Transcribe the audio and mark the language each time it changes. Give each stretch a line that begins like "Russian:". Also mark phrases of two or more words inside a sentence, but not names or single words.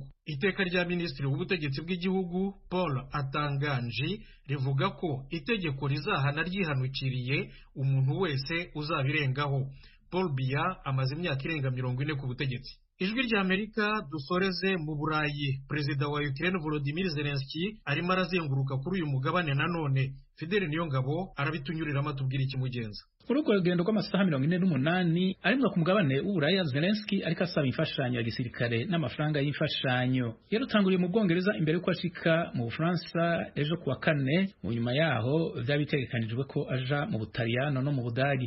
Kinyarwanda: Iteka rya Minisitiri w'Ubutegetsi bw'Igihugu Paul Atanganji rivuga ko itegeko rizahana ryihanukiriye umuntu wese uzabirengaho. Paul Biya amaze imyaka irenga 40 ku butegetsi. Ijwi ry'Amerika dusoreze mu Burayi. Perezida wa Ukraine Volodymyr Zelensky arimo arazenguruka kuri uyu mugabane nanone.
Rundi: Fidel Niyongabo arabitunyuriramo atubwira ikimugenza. Muri urwo rugendo rw'amasaha 48 arimwa ku mugabane w'Uburaya, Zelensky ariko asaba imfashanyo ya gisirikare n'amafaranga y'imfashanyo. Yarutanguriye mu Bwongereza imbere yuko ashika mu Bufaransa ejo kuwa kane. Mu nyuma yaho byabitegekanijwe ko aja mu Butaliyano no mu Budagi.